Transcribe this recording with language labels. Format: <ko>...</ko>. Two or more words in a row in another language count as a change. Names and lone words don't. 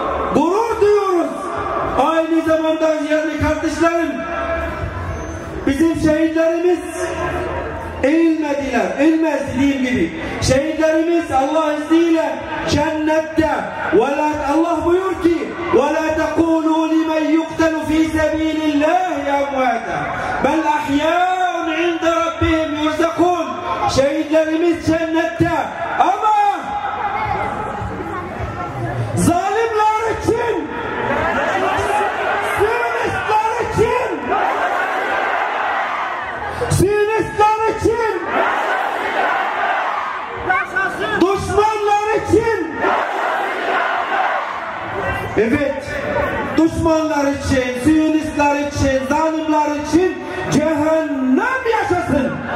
<tr>Aynı zamanda değerli kardeşlerim, bizim şehitlerimiz eğilmediler. Eğilmez dediğim gibi. Şehitlerimiz Allah izniyle cennette. Allah buyur ki</tr> <ar>وَلَا تَقُولُوا لِمَنْ يُقْتَلُ فِي سَب۪يلِ اللّٰهِ اَمْوَاتًا بَلْ اَحْيَاءٌ عِنْدَ رَبِّهِمْ يُرْزَقُونَ.</ar> <tr>Şehitlerimiz cennette ama zalimler için, Siyonistler için, düşmanlar için, evet, düşmanlar için, Siyonistler için, zalimler için cehennem yaşasın.</tr>